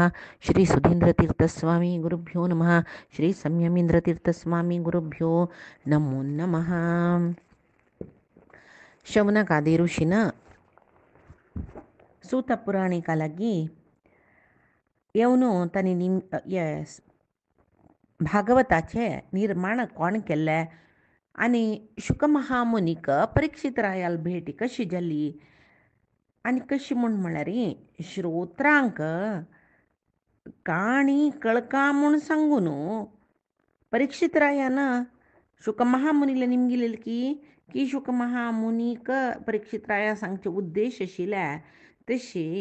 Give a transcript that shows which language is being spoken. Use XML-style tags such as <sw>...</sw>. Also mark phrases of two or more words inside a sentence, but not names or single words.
<sa>श्रीसुधीन्द्रतीर्थस्वामी गुरुभ्यो नमः। श्रीसंयमीन्द्रतीर्थस्वामी गुरुभ्यो नमो नमः.</sa> <kok>शौनकादी ऋषीनं सूत पुराणिकालागी येवनो तांणी भागवताचे निर्माण कोण केल्ले आनी शुक महामुनीक परीक्षित रायाल भेट कशी जाली आनी कशी म्हळ्यार श्रोत्रांक काणी कळका म्हूण सांगून परीक्षित रायान शुक महामुनीला निमगिलेली की शुक महामुनीक परीक्षित राया सांगचे उद्देश आशिल्ले तशी</kok>